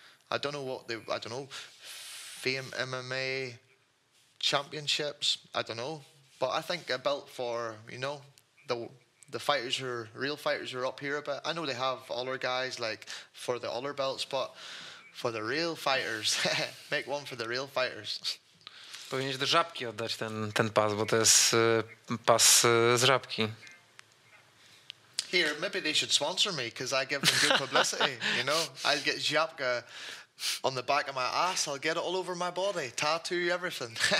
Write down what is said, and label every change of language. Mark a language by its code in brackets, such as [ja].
[en] I don't know Fame MMA championships. I don't know, but I think a belt for, you know, the fighters who are real fighters who are up here a bit. I know they have other guys like for the other belts, but for the real fighters, make one for the real fighters. [pl] Powinieneś do Żabki oddać ten pas, bo to jest pas z Żabki. [en] Here, maybe they should sponsor me because I give them good publicity. You know, I'll get Żabka on the back of my ass. I'll get it all over my body, tattoo, everything.